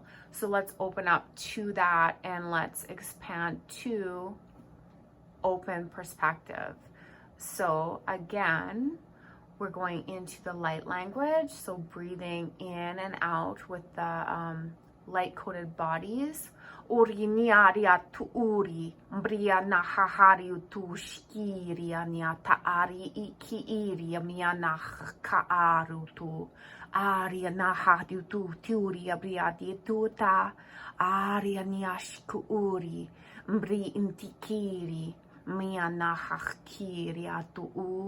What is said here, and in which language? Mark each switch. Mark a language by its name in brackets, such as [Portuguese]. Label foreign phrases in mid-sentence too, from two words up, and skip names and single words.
[English] So let's open up to that, and let's expand to open perspective. So again, we're going into the light language. So breathing in and out with the light-coded bodies. Uri niaria tu uri, bria na hahari tu shkiria niata ari iki iria miana kaaru tu. Aria na hadu tu turia bria di tuta. Aria niashku uri, bri intikiri, miana hakiria tu u.